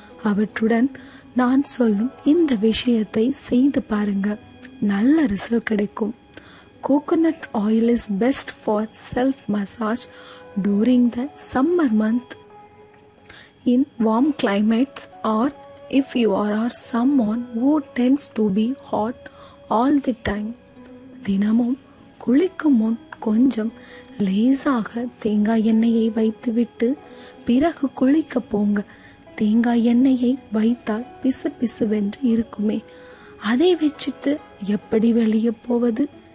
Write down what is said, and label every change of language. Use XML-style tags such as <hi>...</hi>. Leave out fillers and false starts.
<ta>அவற்றுடன் நான் சொல்லும் இந்த விஷயத்தை செய்து பாருங்க, நல்ல ரிசல்ட் கிடைக்கும்.</ta> <en>Coconut oil is best for self massage during the summer month in warm climates, or if you are someone who tends to be hot all the time.</en> <ta>தினமும் குளிக்கும் முன் கொஞ்சம் லேசாக தேங்காய் எண்ணெயை வைத்துவிட்டு பிறகு குளிக்க போங்க. தேங்காய் எண்ணெயை வைத்தால் பிசு பிசுவென்று இருக்குமே, அதை வச்சுட்டு எப்படி வெளியே போவது?</ta>